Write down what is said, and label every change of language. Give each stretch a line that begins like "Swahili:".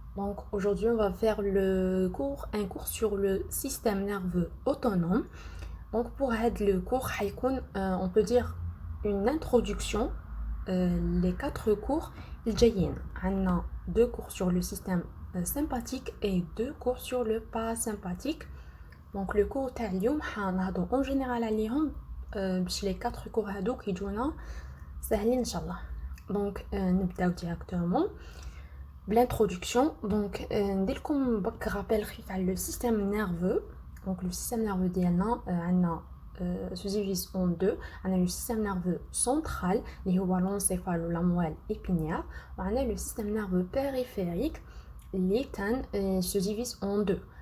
French: Donc aujourd'hui on va faire un cours sur le système nerveux autonome. Donc pour aider le cours, on peut dire une introduction. Les 4 cours, on a 2 cours sur le système sympathique et 2 cours sur le parasympathique. Donc le cours
Arabic: تاع
French: en général
Arabic: عليهم باش
French: les 4 cours
Arabic: هادوك يجونا سهلين ان شاء الله.
French: Donc
Arabic: نبداو
French: directement l'introduction.
Arabic: Donc ندير لكم بك
French: rappel
Arabic: خفيف على le système nerveux.
French: Donc le système nerveux
Arabic: ديالنا عندنا
French: se divise en deux. On a le système nerveux central
Arabic: اللي هو
French: l'encéphale ou la moelle épinière, et on a le système nerveux périphérique اللي se divise en deux.